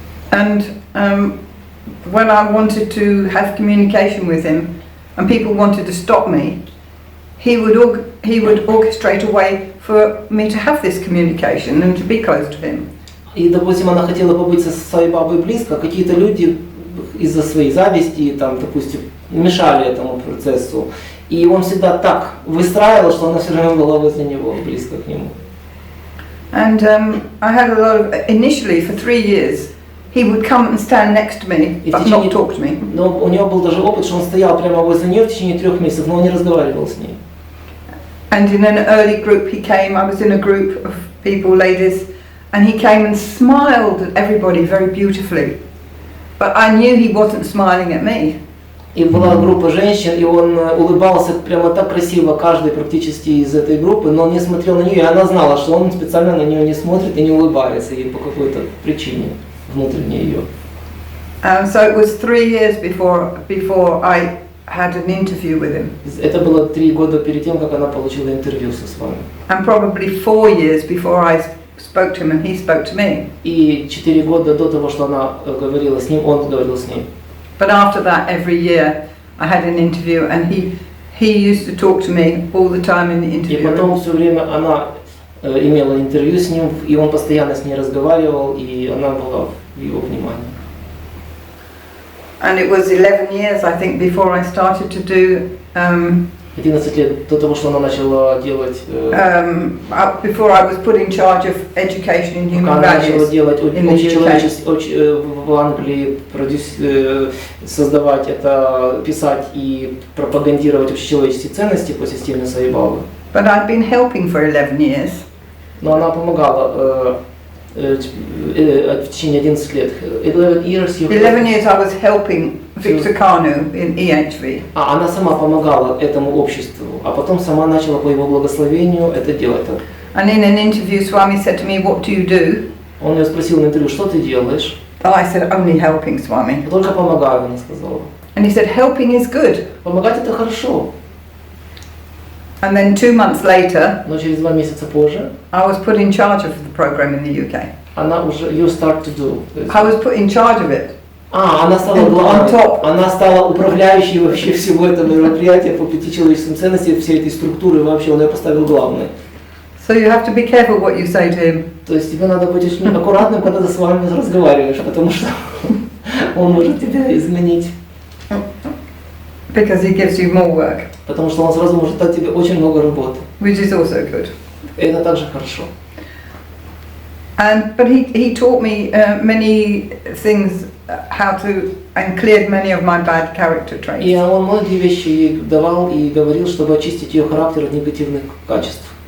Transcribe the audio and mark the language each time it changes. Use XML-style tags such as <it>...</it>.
<en>And when I wanted to have communication with him, and people wanted to stop me, he would orchestrate a way for me to have this communication and to be close to him.</en> <ru>И, допустим, она хотела побыть со Саи Бабой близко, какие-то люди из-за своей зависти, там, допустим, мешали этому процессу. И он всегда так выстраивал, что она все равно была возле него, близко к нему.</ru> <en>And I had a lot of, initially for 3 years, he would come and stand next to me, but not talk to me.</en> <ru>Но у него был даже опыт, что он стоял прямо возле нее в течение 3 месяцев, но он не разговаривал с ней.</ru> <en>And in an early group he came, I was in a group of people, ladies, and he came and smiled at everybody very beautifully. But I knew he wasn't smiling at me.</en> <ru>И была группа женщин, и он улыбался прямо так красиво каждой практически из этой группы, но он не смотрел на нее, и она знала, что он специально на нее не смотрит и не улыбается ей по какой-то причине внутренней ее.</ru> <en>So it was 3 years before I had an interview with him.</en> <ru>Это было 3 года перед тем, как она получила интервью со вами.</ru> <en>And probably 4 years before I spoke to him and he spoke to me.</en> <ru>И 4 года до того, что она говорила с ним, он говорил с ней.</ru> <en>But after that, every year I had an interview, and he used to talk to me all the time in the interview.</en> <ru>И потом все время она имела интервью с ним, и он постоянно с ней разговаривал, и она была в его внимании.</ru> <en>And it was 11 years, I think, before I started to do</en> <ru>11 лет до того, что она начала делать.</ru> <en>Before I was put in charge of education in human values in the UK.</en> <ru>В Англии создавать это, писать и пропагандировать общечеловеческие ценности по системе Саи Бабы.</ru> <en>But I'd been helping for 11 years.</en> <ru>Но она помогала в течение 11 лет.</ru> <en>11 years I was helping Victor Kanu in EHV.</en> <ru>Она сама помогала этому обществу, а потом сама начала по его благословению это делать.</ru> <en>And in an interview, Swami said to me, "What do you do?"</en> <ru>Он ее спросил на интервью, что ты делаешь?</ru> <en>And I said, "Only helping, Swami."</en> <ru>Только помогаю, она сказала.</ru> <en>And he said, "Helping is good."</en> <ru>Помогать это хорошо.</ru> <en>And then 2 months later,</en> <ru>но через 2 месяца позже,</ru> <en>I was put in charge of the program in the UK.</en> <ru>Она уже,</ru> <en>you start to do. I was put in charge of it.</en> <ru>Она стала главной. Она стала управляющей вообще всего этого мероприятия по 5 человеческим ценностям, всей этой структуры вообще, он ее поставил главной.</ru> <en>So you have to be careful what you say to him.</en> <ru>То есть тебе надо быть очень аккуратным, когда ты с вами разговариваешь, потому что он может тебя изменить.</ru> <en>Because he gives you more work.</en> <ru>Потому что он сразу может дать тебе очень много работы.</ru> <en>Which is also good.</en> <ru>Это также хорошо.</ru> <en>But he taught me many things, how to, and cleared many of my bad character traits.</en> <ru>И он многие вещи ей давал и говорил, чтобы очистить ее характер от негативных качеств.</ru>